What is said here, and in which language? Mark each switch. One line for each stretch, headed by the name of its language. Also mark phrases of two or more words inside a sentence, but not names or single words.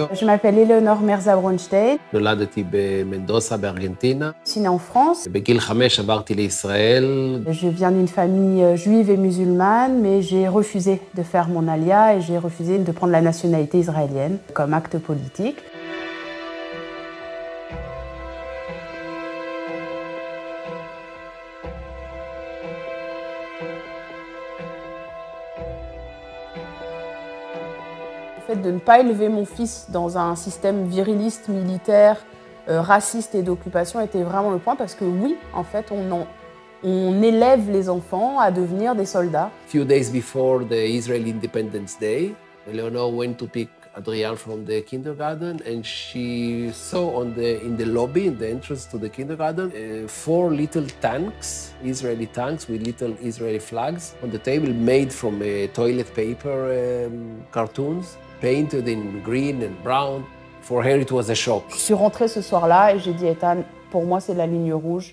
French: Je m'appelle Éléonore Merza Bronstein.
Hebrew: נולדתי במנדוסה בארגנטינה.
French: Je suis née en France.
Hebrew: בגיל 5 עברתי לישראל.
French: Je viens d'une famille juive et musulmane, mais j'ai refusé de faire mon alia et j'ai refusé de prendre la nationalité israélienne comme acte politique. Le fait de ne pas élever mon fils dans un système viriliste, militaire, raciste et d'occupation était vraiment le point parce que oui, en fait, on élève les enfants à devenir des soldats.
English: Few days before the Israeli Independence Day, Eleanor went to pick Adrian from the kindergarten and she saw in the lobby, in the entrance to the kindergarten, 4 little tanks, Israeli tanks with little Israeli flags on the table made from toilet paper cartoons, painted in green and brown. For her, it was a shock.
French: Je suis rentrée ce soir-là et j'ai dit, Ethan, pour moi, c'est la ligne rouge.